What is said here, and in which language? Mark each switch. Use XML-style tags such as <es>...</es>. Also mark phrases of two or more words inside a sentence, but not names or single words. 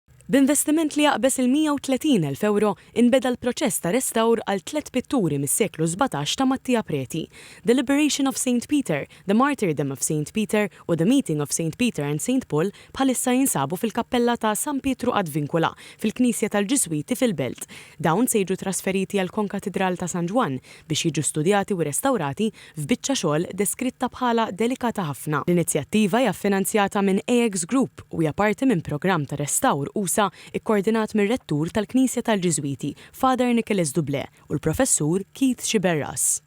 <mt>B'investiment li jaqbes il-130,000 euro inbeda l-proċess ta' restawr għal 3 pitturi mis-seklu 17 ta' Mattia Preti: The Liberation of St. Peter, The Martyrdom of St. Peter u The Meeting of St. Peter and St. Paul bħalissa jinsabu fil-kappella ta' San Pietru Advincula fil-Knisja tal-Ġiswiti fil-Belt. Dawn se jiġu trasferiti għal konkatedral ta' San Ġwan biex jiġu studjati u restawrati f'biċċa xogħol deskritta bħala delikata ħafna. L-inizjattiva hija ffinanzjata minn AX Group u hija parti minn programm ta' restawr USA ikkoordinat mir-rettur tal-Knisja tal-Ġiswiti, Father Nicholas Dublé, u l-professur Keith Xiberras.</mt>